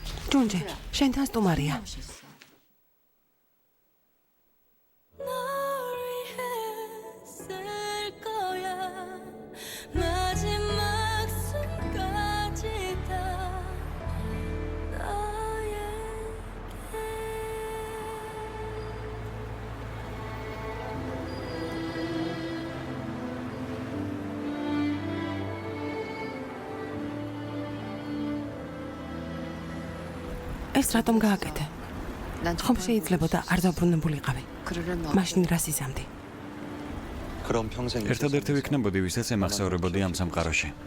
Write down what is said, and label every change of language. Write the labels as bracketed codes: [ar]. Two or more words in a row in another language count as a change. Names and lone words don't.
[ka] ჯუნჯი, შენთან სტუმარია. [ko] 널 위해 쓸 거야 마지막 순간까지 다 너에게 [ka] ეს რატომ გააკეთე? [ko] 난 [ka] ხომ შეიძლებოდა არ დაბრუნებულიყავი. [ko] 그러려면 [ka] მაშინ რას იზამდი? [ko] 그럼 평생 [ka] ერთადერთი ვიქნებოდი, ვისაც ემახსოვრებოდი ამ სამყაროში.